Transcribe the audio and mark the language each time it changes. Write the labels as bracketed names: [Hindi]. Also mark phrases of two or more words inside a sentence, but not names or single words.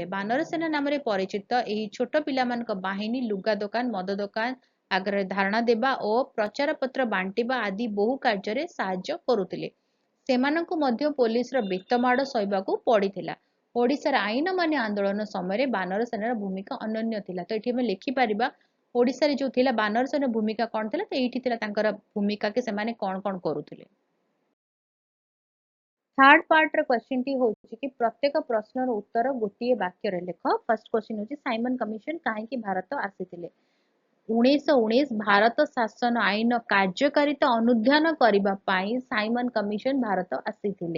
[Odia] ବାନର ସେନା ନାମରେ ପରିଚିତ ଏହି ଛୋଟ ପିଲାମାନଙ୍କ ବାହିନୀ ଲୁଗା ଦୋକାନ, ମଦ ଦୋକାନ ଆଗରେ ଧାରଣା ଦେବା ଓ ପ୍ରଚାରପତ୍ର ବାଣ୍ଟିବା ଆଦି ବହୁ କାର୍ଯ୍ୟରେ ସାହାଯ୍ୟ କରୁଥିଲେ। ସେମାନଙ୍କୁ ମଧ୍ୟ ପୋଲିସର ବେତମାଡ଼ ସହିବାକୁ ପଡ଼ିଥିଲା। ଓଡ଼ିଶାର ଆଇନ ଅମାନ୍ୟ ଆନ୍ଦୋଳନ ସମୟରେ ବାନର ସେନାର ଭୂମିକା ଅନନ୍ୟ ଥିଲା। ତ ଏଠି ଆମେ ଲେଖିପାରିବା ଓଡ଼ିଶାରେ ଯୋଉ ଥିଲା ବାନର ସେନାର ଭୂମିକା କଣ ଥିଲା? ତ ଏଇଠି ଥିଲା ତାଙ୍କର ଭୂମିକା କି ସେମାନେ କଣ କଣ କରୁଥିଲେ। [English] third part question [Odia] ଟି ହଉଛି କି ପ୍ରତ୍ୟେକ ପ୍ରଶ୍ନର ଉତ୍ତର ଗୋଟେ ବାକ୍ୟ ରେ ଲେଖ। [English] first question [Odia] ହଉଛି ସାଇମନ କମିଶନ କାହିଁକି ଭାରତ ଆସିଥିଲେ? 1919 ଭାରତ ଶାସନ ଆଇନ କାର୍ଯ୍ୟକାରିତା ଅନୁଧ୍ୟାନ କରିବା ପାଇଁ ସାଇମନ କମିଶନ ଭାରତ ଆସିଥିଲେ।